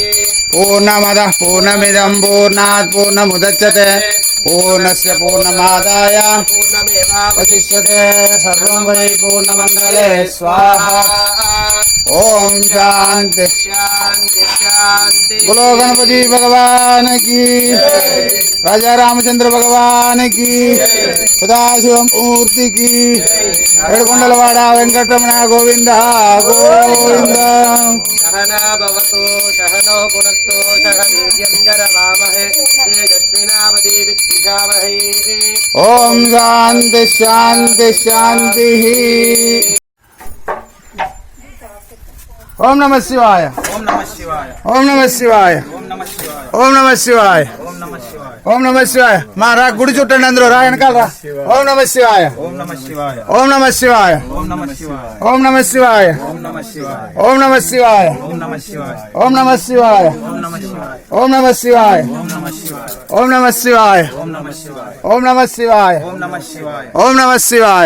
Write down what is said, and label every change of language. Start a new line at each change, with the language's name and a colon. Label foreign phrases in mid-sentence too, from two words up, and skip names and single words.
Sanskrit: पूर्णमदः पूर्णमिदं पूर्णात् पूर्णमुदच्यते पूर्णस्य पूर्णमादाय पूर्णमेवावशिष्यते वशिष्यते सर्वं वै पूर्णमङ्गले स्वाहा ॐ शान्ति शान्ति शान्ति
Hindi: बोलो गणपति भगवान की राजा रामचंद्र भगवान की सदाशिव मूर्ति की
Telugu: ఏడుకొండలవాడ వెంకటరమణ గోవింద గోవింద
Sanskrit: सहना भवतु सहनो पुनक्तु सह वीर्यं करवामहे तेजस्विनावधीविद्विषावहै ఓం శాంతి శాంతి శాంతి ఓం నమ శివాయ ओम नमः शिवाय ఓం నమ శివాయ ओम नमः शिवाय ఓం నమ శివాయ ओम नमः शिवाय ఓం నమ శివాయ
Telugu: మా రా గుడి చుట్టండి అందరూ రా వెనకాల రా
Sanskrit: ఓం నమ శివాయ ओम नमः शिवाय ఓం నమ శివాయ ओम नमः शिवाय ఓం నమ శివాయ ओम नमः शिवाय ఓం నమ శివాయ ओम नमः शिवाय ఓం నమ శివాయ ओम नमः शिवाय ఓం నమ శివాయ ओम नमः शिवाय ఓం నమ శివాయ ओम नमः शिवाय ఓం నమ శివాయ ओम नमः शिवाय ఓం నమ శివాయ